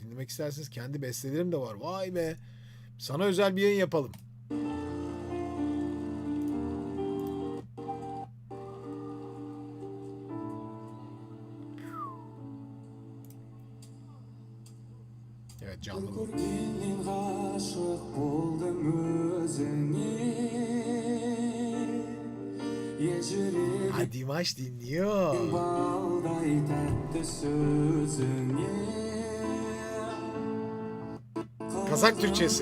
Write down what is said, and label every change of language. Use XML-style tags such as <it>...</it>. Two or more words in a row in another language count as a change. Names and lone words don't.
<tr>Dinlemek isterseniz kendi bestelerim de var. Vay be. Sana özel bir yayın yapalım. Evet, canlı bu.</tr> <kk>Көргеннен ғашық болдым өзіңе Ежірек</kk> <tr>Ha, Dimash dinliyor.</tr> <kk>балдай тәтті сөзіңе</kk> <tr>Kazak Türkçesi.</tr>